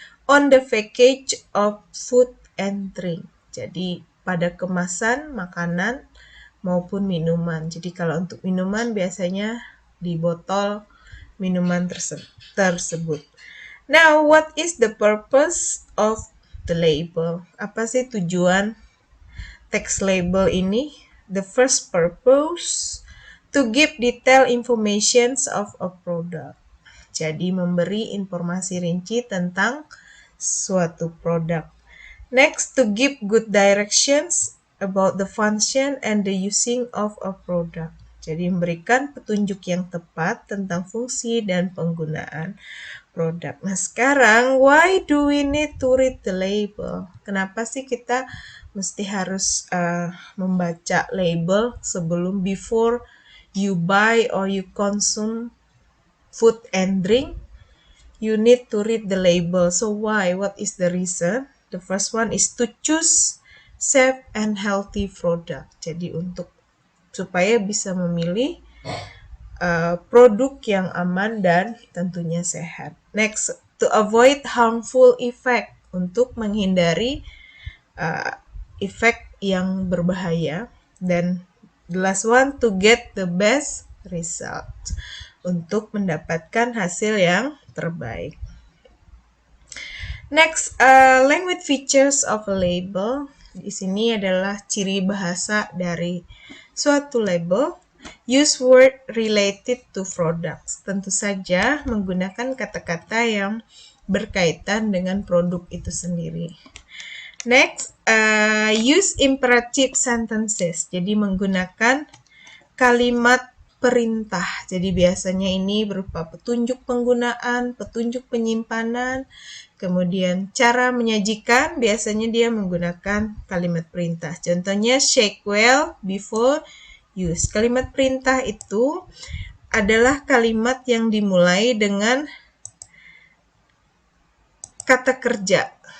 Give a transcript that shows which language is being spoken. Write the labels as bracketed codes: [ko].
[en] On the package of food and drink. [id] Jadi pada kemasan makanan maupun minuman. Jadi kalau untuk minuman biasanya di botol minuman tersebut. [en] Now, what is the purpose of the label? [id] Apa sih tujuan text label ini? [en] The first purpose to give detailed informations of a product. [id] Jadi memberi informasi rinci tentang suatu produk. [en] Next, to give good directions about the function and the using of a product. [id] Jadi memberikan petunjuk yang tepat tentang fungsi dan penggunaan produk. Nah sekarang, [en] why do we need to read the label? [id] Kenapa sih kita mesti harus membaca label sebelum [en] before you buy or you consume food and drink? You need to read the label. So why? What is the reason? The first one is to choose safe and healthy product. [id] Jadi untuk supaya bisa memilih produk yang aman dan tentunya sehat. [en] Next, to avoid harmful effect, [id] untuk menghindari efek yang berbahaya. [en] Dan the last one, to get the best result, [id] untuk mendapatkan hasil yang terbaik. [en] Next, language features of a label. [id] Di sini adalah ciri bahasa dari suatu label. [en] Use word related to products. [id] Tentu saja menggunakan kata-kata yang berkaitan dengan produk itu sendiri. [en] Next, use imperative sentences. [id] Jadi menggunakan kalimat perintah. Jadi biasanya ini berupa petunjuk penggunaan, petunjuk penyimpanan, kemudian cara menyajikan, biasanya dia menggunakan kalimat perintah. Contohnya, [en] shake well before use. [id] Kalimat perintah itu adalah kalimat yang dimulai dengan kata kerja.